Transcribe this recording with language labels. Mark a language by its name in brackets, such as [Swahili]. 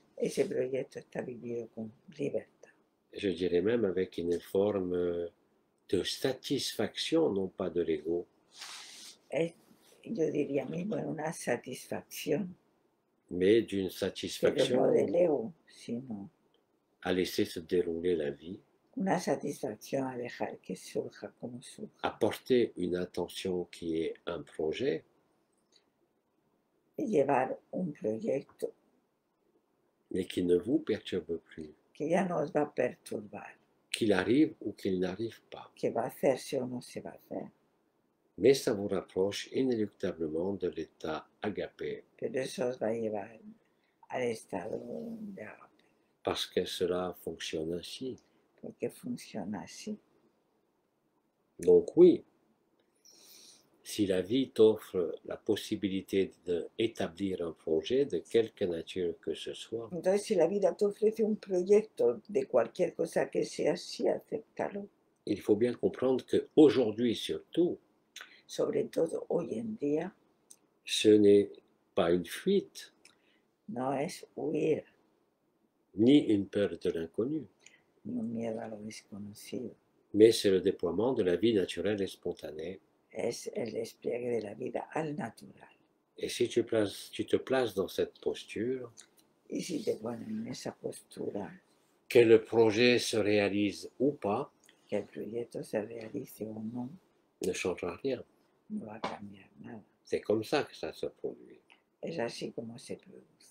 [Spanish] ese proyecto está vivido con libertad. [French] Je dirais même avec une forme de satisfaction, non pas de l'ego, [Spanish] Yo diría mismo en una satisfacción, [French] mais d'une [Spanish] pero [French] satisfaction [Spanish] no del ego, sino [French] à laisser se dérouler la vie, [Spanish] una satisfacción a dejar que surja como surja, [French] à porter une attention qui est un projet, [Spanish] y llevar un proyecto [French] mais qui ne vous perturbe plus, [Spanish] que ya no os va a perturbar, [French] qu'il arrive ou qu'il n'arrive pas. [Spanish] que va a hacerse o no se va a hacer, [French] Mais ça vous rapproche inéluctablement de l'état agapé, [Spanish] pero eso os va a llevar al estado de agape, [French] parce que cela fonctionne ainsi. [Spanish] porque funciona así. [French] Donc oui, si la vie t'offre la possibilité d'établir un projet de quelque nature que ce soit, [Spanish] Entonces, si la vida te ofrece un proyecto de cualquier cosa que sea así, acéptalo. [French] il faut bien comprendre qu'aujourd'hui surtout, [Spanish] Sobre todo hoy en día, [French] ce n'est pas une fuite, [Spanish] no es huir [French] ni une peur de l'inconnu, [Spanish] ni un miedo a lo desconocido, [French] mais c'est le déploiement de la vie naturelle et spontanée. [Spanish] es el despliegue de la vida al natural. [French] Et si tu te places dans cette posture, [Spanish] Y si te ponen en esa postura, [French] que le projet se réalise ou pas, [Spanish] que el proyecto se realice o no, [French] ne changera rien. [Spanish] no va a cambiar nada. [French] C'est comme ça que ça se produit. [Spanish] Es así como se produce.